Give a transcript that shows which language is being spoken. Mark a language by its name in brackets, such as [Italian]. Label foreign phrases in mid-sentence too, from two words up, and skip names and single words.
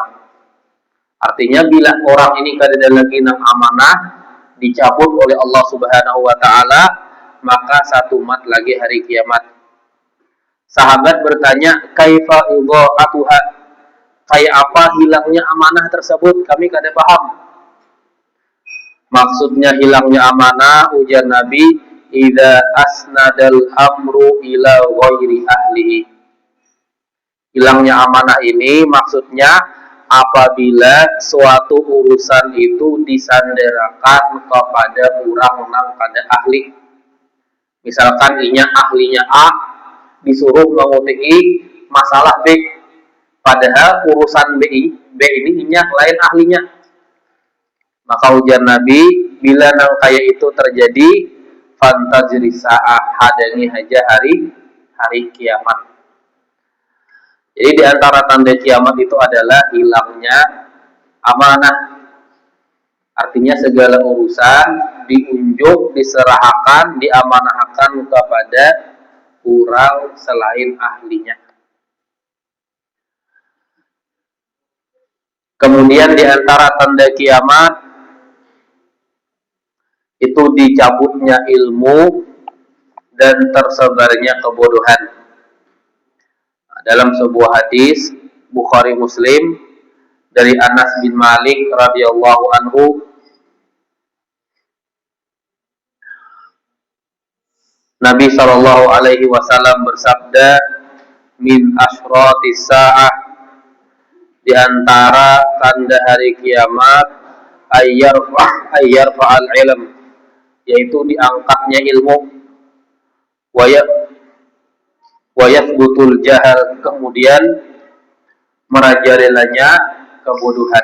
[Banjar] Artinya bila orang ini kada lagi nang amanah, dicabut oleh Allah [Arabic] سبحانه وتعالى, [Banjar] maka satu mat lagi hari kiamat. Sahabat bertanya, [Arabic] كيف إضاعتها, [Banjar] kayak apa hilangnya amanah tersebut? Kami kada paham. Maksudnya hilangnya amanah, ujar Nabi, [Arabic] إذا أسند الأمر إلى غير أهله. [Banjar] Hilangnya amanah ini maksudnya apabila suatu urusan itu disanderakan kepada orang nang kada ahli. Misalkan ahlinya A disuruh menguti masalah B, padahal urusan B ini lain ahlinya. Maka ujar Nabi, bila nang kayak itu terjadi, [Arabic] فانتظر الساعة, [Banjar] hadangi aja hari kiamat. [Indonesian] Jadi di antara tanda kiamat itu adalah hilangnya amanah. Artinya segala urusan diunjuk, diserahkan, diamanahkan kepada orang selain ahlinya. Kemudian di antara tanda kiamat itu dicabutnya ilmu dan tersebarnya kebodohan. Dalam sebuah hadis Bukhari Muslim dari Anas bin Malik [Arabic] رضي الله عنه, [Indonesian] Nabi [Arabic] صلى الله عليه وسلم [Indonesian] bersabda, [Arabic] من أشراط الساعة, [Indonesian] di antara tanda hari kiamat, [Arabic] أن يرفع العلم, [Indonesian] yaitu diangkatnya ilmu, [Arabic] ويثبت الجهل, [Indonesian] kemudian merajalelanya kebodohan.